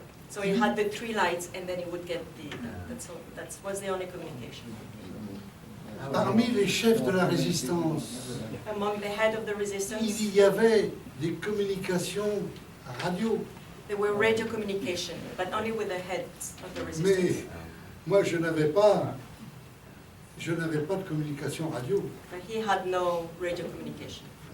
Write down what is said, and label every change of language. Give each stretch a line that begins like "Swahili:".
English: So he had the 3 lights and then he would get the, that was the only communication.
French: Parmi les chefs de la résistance,
English: Among the head of the resistance,
French: il y avait des communications radio.
English: there were radio communication, but only with the heads of the resistance.
French: Mais moi, je n'avais pas de communication radio.
English: But he had no radio communication.